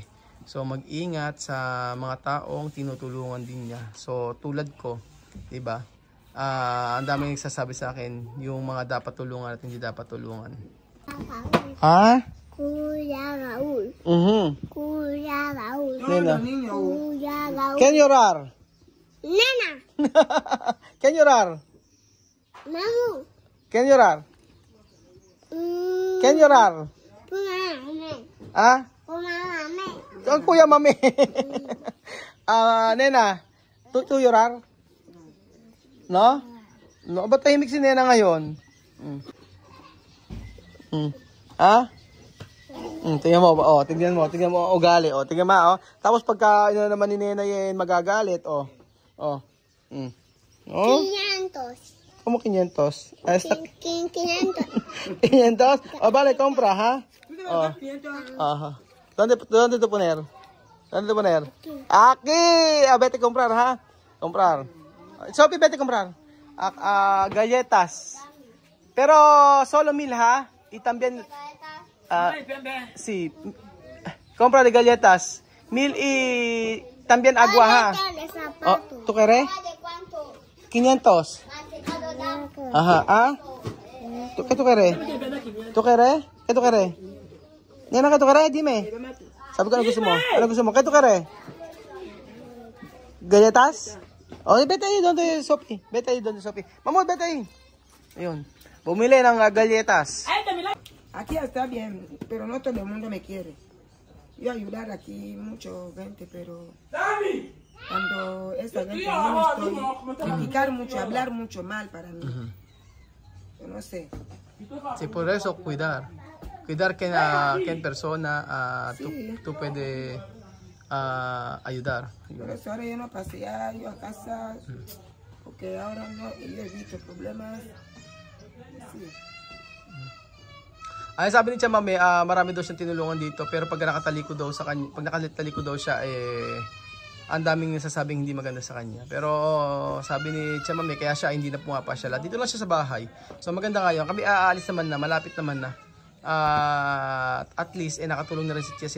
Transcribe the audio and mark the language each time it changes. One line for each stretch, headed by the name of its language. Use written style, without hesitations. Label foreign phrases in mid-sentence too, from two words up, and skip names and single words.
Filipino: So mag-ingat sa mga taong tinutulungan din niya. So tulad ko, 'di ba? Ang daming nagsasabi sa akin yung mga dapat tulungan at hindi dapat tulungan. Kuya Raul. Kuya Raul. Nena. Kuya Raul.
English: Can you roar? Nena. Can you roar? Mamu. Can you roar? Can you roar?
Filipino: Ang kuya mami.
English: Nena, to you roar? No?
Filipino: No, ba't tahimik si Nena ngayon? Tingnan mo, tingnan mo ugali, tingnan mo, Tapos pagka naman ni Nena yan magagalit, 500.
Spanish: ¿Cómo 500? 500. 500? Vale, compra, ha? Ajá. ¿Dónde te poner? ¿Dónde te poner? Aquí. Vete a comprar, ha? Comprar. Sophie, vete a comprar. Galletas. Pero solo 1,000, ha? Y también... sí. Compra de galletas. 1,000 y también agua, ha? ¿Tú quieres? 500. Ajá. ¿Qué tú quieres? ¿Tú quieres? ¿Qué tú quieres? Nena, ¿qué tú quieres? Dime.
Filipino: Sabi ko ano gusto mo? Ano gusto mo?
Spanish: ¿Qué tú quieres? ¿Galletas? Vete ahí donde Sophie. Vete ahí donde Sophie. Vamos, vete ahí.
Filipino: Ayun. Bumili ng galletas.
Spanish: Aquí está bien, pero no todo el mundo me quiere. Yo ayudar aquí mucho gente, pero... cuando esa gente no estoy criticar mucho, hablar mucho mal para mí. Yo no sé. Sí, por eso cuidar que en persona tú puedes ayudar. Por eso ahora yo no pasé ya yo a casa porque ahora no yo he visto problemas. Sí.
Filipino: Ay, sabi ni Chama, marami daw siyang tinulungan dito, pero pag nakataliko daw siya, ang daming nasasabing hindi maganda sa kanya. Pero sabi ni Chama, kaya siya hindi na pumapasyal. Dito lang siya sa bahay. So maganda nga yun. Kami aalis naman na, malapit naman na. At least nakatulong na rin si Chess.